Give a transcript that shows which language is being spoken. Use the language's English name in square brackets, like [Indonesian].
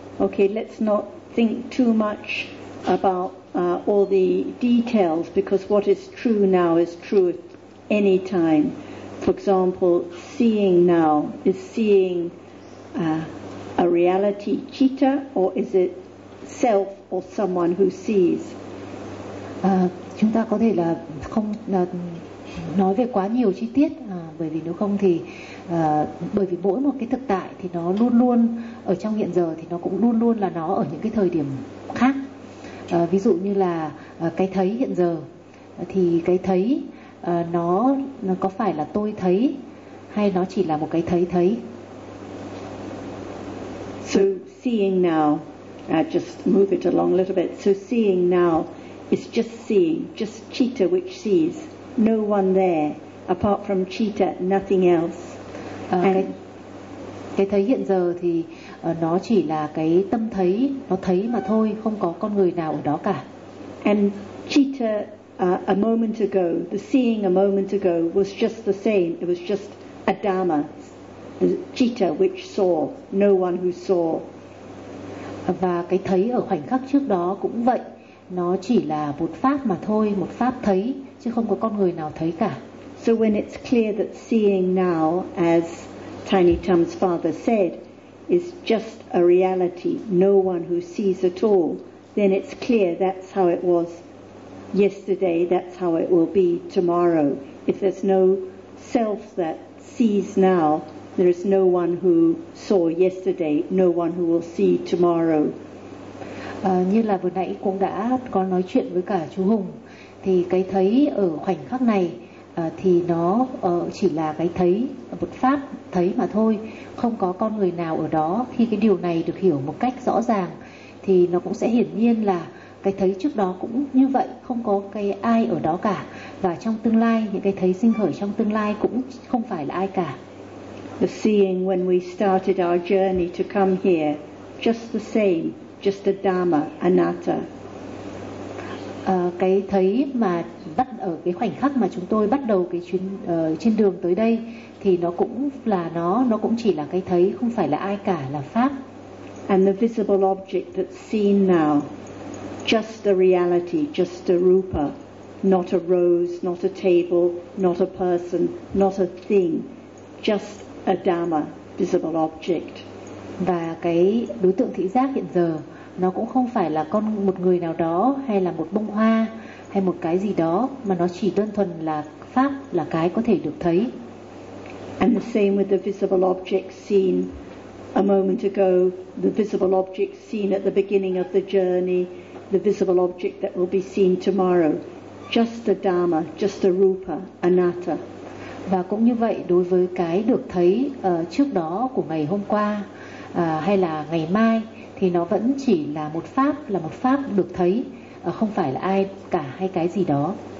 [English] Okay, let's not think too much about all the details, because what is true now is true any time. For example, seeing now, is seeing a reality citta, or is it self or someone who sees? [Vietnamese] Chúng ta có thể là không nói về quá nhiều chi tiết, bởi vì nếu không thì bởi vì mỗi một cái thực tại thì nó luôn luôn ở trong hiện giờ, thì nó cũng luôn luôn là nó ở những cái thời điểm khác. Ví dụ như là cái thấy hiện giờ, thì cái thấy nó có phải là tôi thấy hay nó chỉ là một cái thấy thấy? [English] So seeing now, I just move it along a little bit. So seeing now is just seeing, just citta which sees, no one there apart from citta, nothing else. [Vietnamese] Cái thấy hiện giờ thì nó chỉ là cái tâm thấy, nó thấy mà thôi, không có con người nào ở đó cả. [English] And citta a moment ago, the seeing a moment ago was just the same, it was just a dhamma, the citta which saw, no one who saw. [Vietnamese] Và cái thấy ở khoảnh khắc trước đó cũng vậy, nó chỉ là một pháp mà thôi, một pháp thấy, chứ không có con người nào thấy cả. [English] So when it's clear that seeing now, as Tiny Tam's father said, is just a reality, no one who sees at all, then it's clear that's how it was yesterday, that's how it will be tomorrow. If there's no self that sees now, there is no one who saw yesterday, no one who will see tomorrow. [Vietnamese] Như là vừa nãy cũng đã có nói chuyện với cả chú Hùng, thì cái thấy ở khoảnh khắc này thì nó chỉ là cái thấy, một pháp thấy mà thôi, không có con người nào ở đó. Khi cái điều này được hiểu một cách rõ ràng thì nó cũng sẽ hiển nhiên là cái thấy trước đó cũng như vậy, không có cái ai ở đó cả. Và trong tương lai, những cái thấy sinh khởi trong tương lai cũng không phải là ai cả. [English] The seeing when we started our journey to come here, just the same, just a dhamma, anatta. [Vietnamese] Cái thấy mà bắt ở cái khoảnh khắc mà chúng tôi bắt đầu cái chuyến trên đường tới đây thì nó cũng là nó cũng chỉ là cái thấy, không phải là ai cả, là pháp. [English] And the visible object that's seen now, just a reality, just a rupa, not a rose, not a table, not a person, not a thing, just a dhamma, visible object. [Vietnamese] Và cái đối tượng thị giác hiện giờ nó cũng không phải là con một người nào đó, hay là một bông hoa, hay một cái gì đó, mà nó chỉ đơn thuần là pháp, là cái có thể được thấy. [English] And the same with the visible object seen a moment ago, the visible object seen at the beginning of the journey, the visible object that will be seen tomorrow, just a dhamma, just a rupa, anatta. [Vietnamese] Và cũng như vậy, đối với cái được thấy trước đó của ngày hôm qua hay là ngày mai, thì nó vẫn chỉ là một pháp được thấy, không phải là ai cả hay cái gì đó.